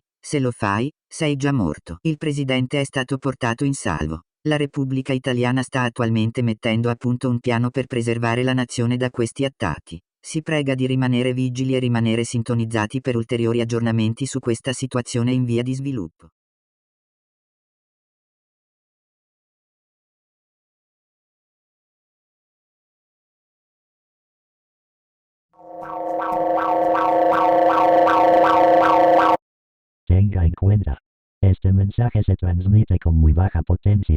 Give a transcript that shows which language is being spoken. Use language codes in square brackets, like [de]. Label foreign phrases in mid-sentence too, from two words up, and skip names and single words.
[it] Se lo fai, sei già morto. Il presidente è stato portato in salvo. La Repubblica Italiana sta attualmente mettendo a punto un piano per preservare la nazione da questi attacchi. Si prega di rimanere vigili e rimanere sintonizzati per ulteriori aggiornamenti su questa situazione in via di sviluppo. [es] Tenga en cuenta. Este mensaje se transmite con muy baja potencia.